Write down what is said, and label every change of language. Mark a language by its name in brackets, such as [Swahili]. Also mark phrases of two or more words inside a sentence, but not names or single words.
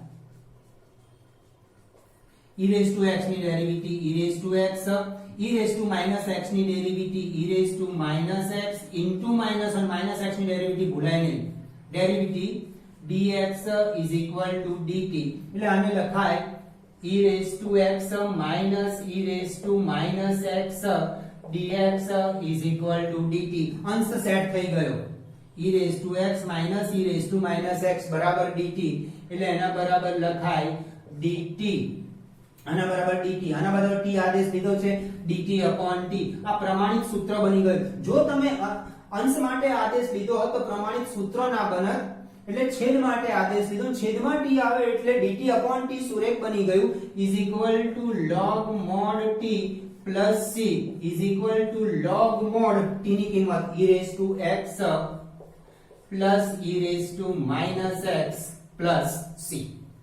[English] e raised to x [Gujarati] ની ડેરિવેટિવ [English] e raised to x e raised to minus x [Gujarati] ની ડેરિવેટિવ [English] e raised to minus x into minus અને minus x [Gujarati] ની ડેરિવેટિવ ભૂલાય નહીં ડેરિવેટિવ [English] dx is equal to dt [Gujarati] એટલે આને લખાય [English] e raised to x minus e raised to minus x dx is equal to dt [Gujarati] અંશ સેટ થઈ ગયો [English] e raised to x minus e raised to minus x [Gujarati] બરાબર dt એટલે એના બરાબર લખાય dt આના બરાબર dt આના બરાબર t આદેશ લીધો છે [English] dt upon t [Gujarati] આ પ્રમાણિત સૂત્ર બની ગયું [English] જો તમે અંશ માટે આદેશ લીધો હોત તો પ્રમાણિત સૂત્ર ના બનત એટલે છેદ માટે આદેશ લીધો છેદમાં t આવે એટલે dt upon t સુરેખ બની ગયું is equal to log mod t plus c is equal to log mod t [Gujarati] ની કિંમત [English] e raised to x plus e raised to minus x plus c